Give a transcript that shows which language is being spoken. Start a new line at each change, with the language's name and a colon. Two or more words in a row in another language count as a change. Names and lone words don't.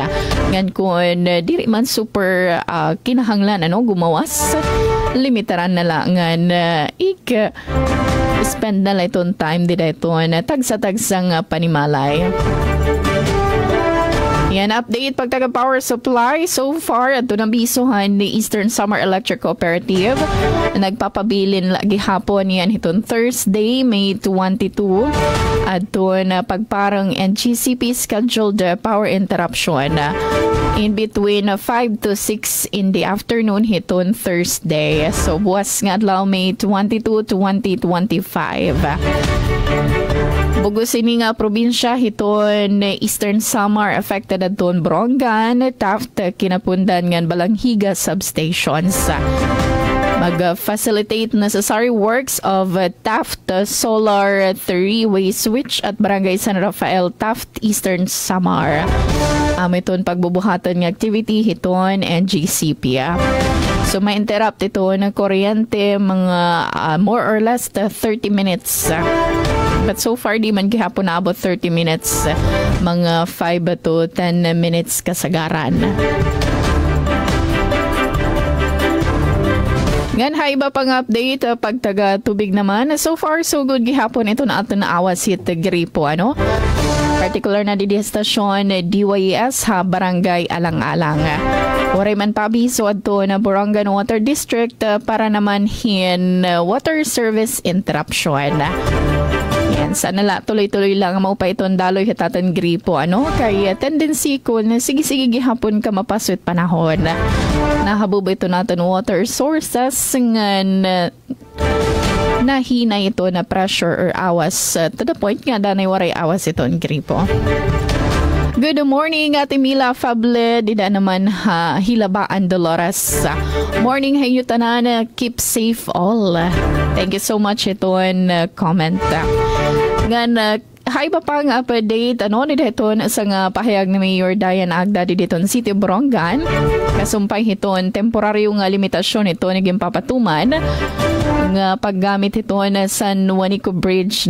Waray: Ngan kung diri man super kinahanglan ano, gumawas, limitaran na lang ngan spend na lang itong time dito iton tagsa-tagsang panimalay. Yan, update pagtaga power supply. So far, ito nabisuhan ni Eastern Summer Electric Cooperative. Nagpapabilin lagi hapon yan itong Thursday, May 22. At na pagparang NGCP
English: scheduled power interruption in between 5 to 6 in the afternoon
Waray: hitong Thursday. So buwas nga adlaw May 22 to 2025. Bugos ini nga probinsya hiton Eastern Samar affected adton Borongan, Taft, Kinapundan ngan Balanghiga substations.
English: Mag-facilitate necessary works of Taft Solar 3-way switch at Barangay San Rafael, Taft, Eastern Samar.
Waray: Iton pagbubuhatan ng activity hiton NGCP. So ma-interrupt ito ng kuryente mga
English: more or less 30 minutes. But so far,
Waray: di man gihapon na about 30 minutes. Mga 5 to 10 minutes kasagaran. Ngan iba pang update pagtaga tubig naman.
English: So far, so good
Waray: gihapon ito na ato na awas hit gripo. Ano? Particular na di stasyon DYES ha Barangay Alang-Alang. Waray man pabiso adto na Borongan Water District para naman hin
English: water service interruption.
Waray: Yan, sana la tuloy-tuloy lang mo pa itong daloy hitatan gripo. Ano? Kaya tendency ko na sige-sige gihapon ka mapaswit panahon. Nahabubay ito natin
English: water sources
Waray: ngan nahina ito na pressure or awas
English: to the point
Waray: nga danay waray awas itong gripo.
English: Good morning, Ate Mila Fable.
Waray: Dida naman Hilabaan Dolores. Morning, hayo tanan.
English: Keep safe all. Thank you so much
Waray: iton comment. Ngan, iba pang update. Ano ni deton sa nga pahayag ni Mayor Diane Agda di deton City Borongan. Kasumpay hiton temporaryo nga limitasyon ito naging papatuman nga paggamit ito na San Juanico Bridge.